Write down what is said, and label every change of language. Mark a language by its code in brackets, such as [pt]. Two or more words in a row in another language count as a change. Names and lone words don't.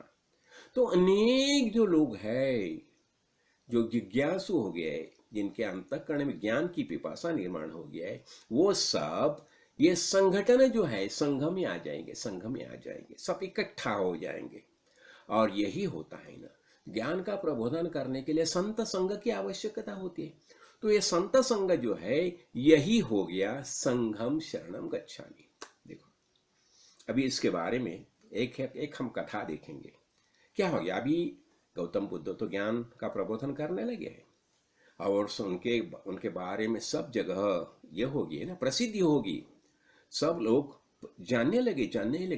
[hi] तो अनेक जो लोग हैं जो जिज्ञासु हो गए, जिनके अंतःकरण में ज्ञान की पिपासा निर्माण हो गया है, वो सब ये संगठन जो है संघ में आ जाएंगे, संघ में आ जाएंगे, सब इकट्ठा हो जाएंगे। और यही होता है ना, ज्ञान का प्रबोधन करने के लिए संत संघ की आवश्यकता होती है। तो ये संत संघ जो है यही हो गया [pi] संघम शरणम गच्छामि। [hi] देखो अभी इसके बारे में एक हम कथा देखेंगे। क्या हो गया, अभी गौतम बुद्ध तो ज्ञान का प्रबोधन करने लगे हैं और उनके बारे में सब जगह ये होगी ना, प्रसिद्धि होगी, सब लोग जानने लगे।